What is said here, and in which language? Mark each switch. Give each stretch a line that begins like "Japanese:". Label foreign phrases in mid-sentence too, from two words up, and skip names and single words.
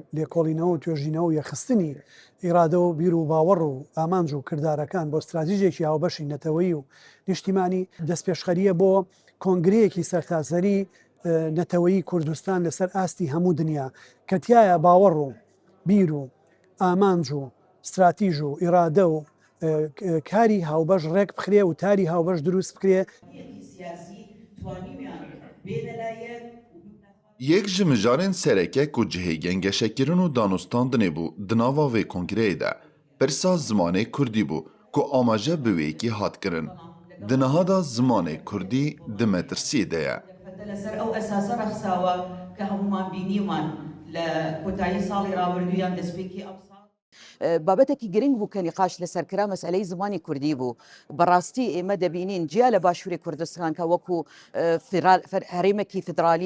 Central Kurdish: لێکۆڵینەوە و توێژینەوە و یەخستنی ئیرادە و بیر و باوەڕ و ئامانج و کردارەکان بۆ استراتیژێکی هاوبەشی نەتەوەیی و نیشتیمانی دەستپێشخەریە بۆ کۆنگرەیەکی سەرتاسەری نەتەوەیی کوردستان لەسەر ئاستی هەموو دنیا کە تایە باوەڕ و بیر و ئامانج و استراتیژ و ئیرادە و کاری هاوبەش ڕێک بخرێ و تاری هاوبەش دروست بکرێ.
Kurdish: Yek ji mijarên serekek û cihê gengeşekirin û danûstandinê bû di nava vê kongreyê de pirsa zimanê Kurdî bû ku amaje bi wêkî hat kirin. Di niha da zimanê Kurdî di metirsiyê de ye.
Central Kurdish: لەسەر ئەو ئەساسە رەخساوە کە هەمومان بینیمان لە کۆتایی ساڵی ڕابردوویان دەستپێکی ئەم بابەتێکی گرنگ بوو کە نیقاش لەسەرکرا مەسئلەی زمانی کوردی بوو بەڕاستی ئێمە دەبینین جیا لە باشووری کوردستان کە وەکو هەرێمێکی فدرالی